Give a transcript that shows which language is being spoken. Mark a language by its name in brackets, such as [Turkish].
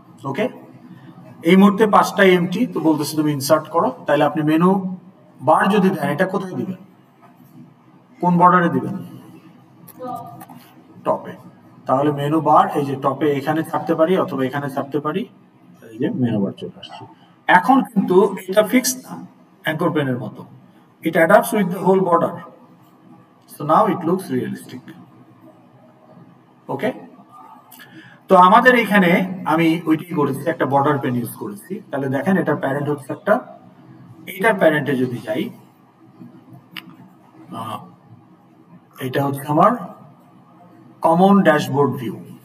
[Bangla] ওকে, এই মুহূর্তে 5টা এমটি, তো বলতেছে তুমি ইনসার্ট করো। তাহলে আপনি মেনু বার যদি দেন, এটা কোথায় দিবেন? কোন বর্ডারে দিবেন? টপে। তাহলে মেনু বার এই যে টপে এখানে ছাপতে পারি অথবা এখানে ছাপতে পারি, এই যে মেনু বার চলে আসছে। এখন কিন্তু এটা ফিক্সড না অ্যাঙ্কর পেনের মতো, [English] it adapts with the whole border, so now it looks realistic. [Bangla] ওকে, তো আমাদের এখানে আমি ওইটাই করেছি, একটা বর্ডার পেন ইউজ করেছি। তাহলে দেখেন এটার প্যারেন্ট হচ্ছে একটা, এইটার প্যারেন্টে যদি যাই, এটা হচ্ছে আমার কমন ড্যাশবোর্ড ভিউ।